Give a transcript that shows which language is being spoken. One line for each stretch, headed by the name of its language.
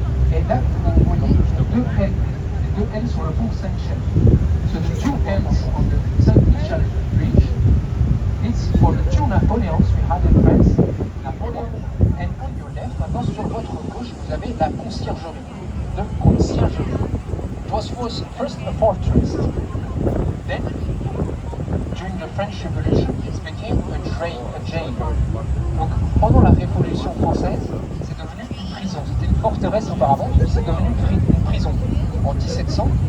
French: Et là, vous voyez les deux L sur le pont Saint-Michel.
English: So the two L's on the Saint-Michel Bridge, it's for the two Napoleons we had in France.
French: Napoleon
English: and on your left,
French: maintenant sur votre gauche, vous avez la conciergerie.
English: The conciergerie. It was first a fortress. Then, during the French Revolution, it became a jail.
French: Donc, pendant la Révolution française, c'est devenu une prison. C'était une forteresse auparavant, puis c'est devenu une prison. En 1700,